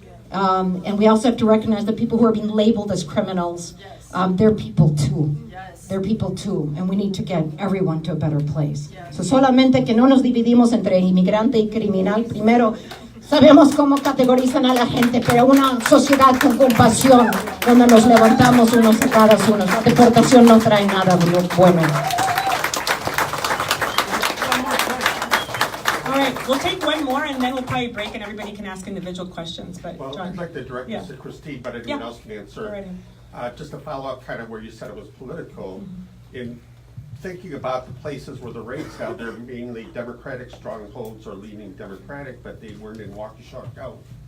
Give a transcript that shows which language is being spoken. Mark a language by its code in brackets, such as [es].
[en] And we also have to recognize that people who are being labeled as criminals, they're people too. They're people too, and we need to get everyone to a better place. [es] So solamente que no nos dividimos entre inmigrante y criminal. Primero, sabemos cómo categorizan a la gente, pero una sociedad con compasión, donde nos levantamos unos a cada uno. La deportación no trae nada bueno. [en] All right, we'll take one more and then we'll probably break and everybody can ask individual questions. But well, John. I'd like to direct this to Christine, but anyone else can answer. Alrighty. Just to follow up kind of where you said it was political, in thinking about the places where the raids now, they're mainly Democratic strongholds or leaning Democratic, but they weren't in Waukesha County.